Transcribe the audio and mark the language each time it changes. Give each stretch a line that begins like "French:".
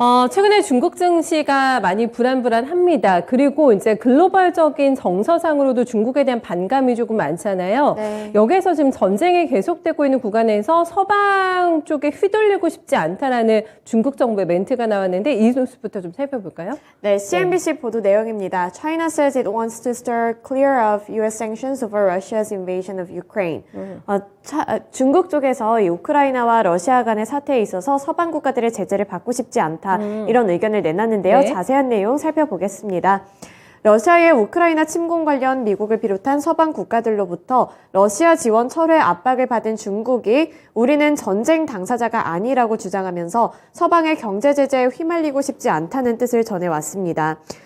Korean: 최근에 중국 증시가 많이 불안합니다. 그리고 이제 글로벌적인 정서상으로도 중국에 대한 반감이 조금 많잖아요. 네. 여기에서 지금 전쟁이 계속되고 있는 구간에서 서방 쪽에 휘둘리고 싶지 않다라는 중국 정부의 멘트가 나왔는데 이 뉴스부터 좀 살펴볼까요? 네, CNBC 보도 내용입니다.
English: China says it wants to steer clear of U.S. sanctions over Russia's invasion of Ukraine.
Korean: 중국 쪽에서 이 우크라이나와 러시아 간의 사태에 있어서 서방 국가들의 제재를 받고 싶지 않다. 이런 의견을 내놨는데요. 네. 자세한 내용 살펴보겠습니다. 러시아의 우크라이나 침공 관련 미국을 비롯한 서방 국가들로부터 러시아 지원 철회 압박을 받은 중국이 우리는 전쟁 당사자가 아니라고 주장하면서 서방의 경제 제재에 휘말리고 싶지 않다는 뜻을 전해왔습니다.